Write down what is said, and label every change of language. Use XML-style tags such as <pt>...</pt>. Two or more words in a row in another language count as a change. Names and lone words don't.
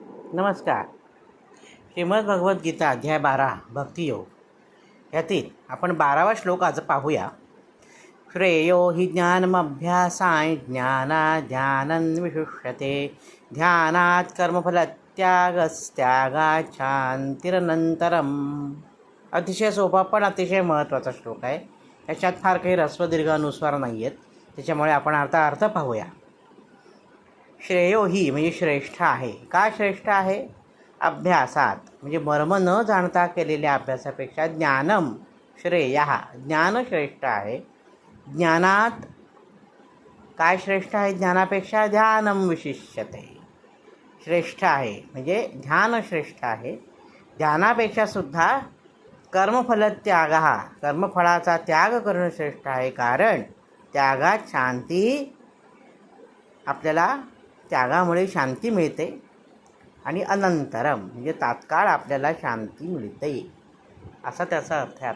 <mr>नमस्कार. श्रीमद भगवद्गीता अध्याय 12 भक्तियोग यातील आपण 12वा श्लोक आज पाहूया.</mr> <sa>श्रेयो हि ज्ञानमभ्यासाय ध्यानं विशिष्यते ध्यानात् कर्मफलत्यागस्त्यागात् शांतिरनंतरम.</sa> <mr>अतिशय सोपा पण अतिशय महत्त्वाचा श्लोक आहे. त्याच्यात फार काही ऱ्हस्व अनुस्वार नाही आहेत, त्याच्यामुळे आपण अर्थ पाहूया. श्रेयो ही म्हणजे श्रेष्ठ आहे. का श्रेष्ठ आहे? अभ्यासात म्हणजे मर्म न जाणता केलेल्या अभ्यासापेक्षा</mr> <sa>ज्ञानम श्रेय,</sa> <mr>ज्ञान श्रेष्ठ आहे. ज्ञानात काय श्रेष्ठ आहे? ज्ञानापेक्षा</mr> <sa>ध्यानम विशिष्यते.</sa> <mr>श्रेष्ठ आहे म्हणजे ध्यान श्रेष्ठ आहे. ध्यानापेक्षा सुद्धा कर्मफलत्याग, कर्मफळाचा त्याग करणं श्रेष्ठ आहे. कारण त्यागात शांती, आपल्याला त्यागामुळे शांती मिळते आणि अनंतरम म्हणजे तात्काळ आपल्याला शांती मिळते, असा त्याचा अर्थ आहे.</mr>